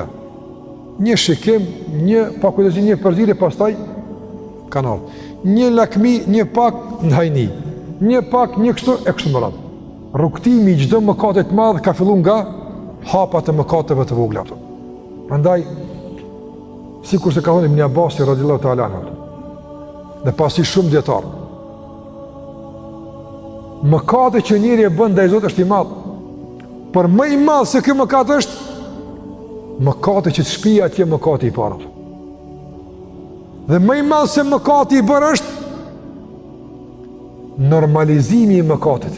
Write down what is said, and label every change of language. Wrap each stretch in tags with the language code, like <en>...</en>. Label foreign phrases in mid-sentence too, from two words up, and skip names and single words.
<sq>Një shikim, një pakujtësi, një përzierje, pastaj kanë ardhur. Një lakmi, një pak në hajni. Një pak, një kështu e kështu me radhë. Rrugtimi i çdo mëkati të madh ka filluar nga hapat e mëkateve të vogla ato. Prandaj, sikur se ka thënë Ibn Abbas</sq> <ar>رضي الله تعالى عنه,</ar> <sq>dhe pasi shumë dietar, mëkati që njëri e bën ndaj Zotit është i madh. Por më i madh se ky mëkat është mëkati që të shpija atje mëkati i parë. Dhe më i madh se mëkati i bërë është normalizimi i mëkatit.</sq>